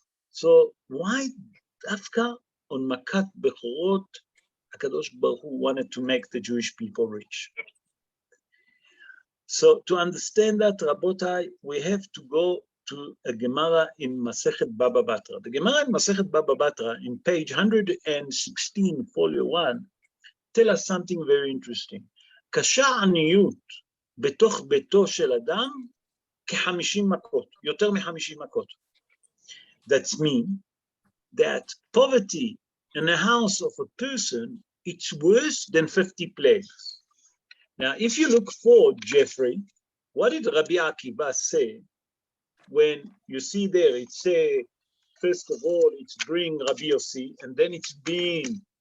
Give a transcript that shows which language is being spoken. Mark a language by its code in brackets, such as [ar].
[en] So why Dafka on Makat Bechorot, HaKadosh Baruch Hu wanted to make the Jewish people rich? So to understand that, Rabotai, we have to go to a Gemara in Masechet Baba Batra. The Gemara in Masechet Baba Batra, in page 116, folio 1, tell us something very interesting. [he] Kasha aniyut בתוך ביתו של אדם כ-50 מכות, יותר מ-50 מכות. [en] That means that poverty in the house of a person, it's worse than 50 plagues. Now, if you look forward, Jeffrey, what did Rabbi Akiva say when you see there, it say, first of all, it's bring Rabbi Yossi, and then it's being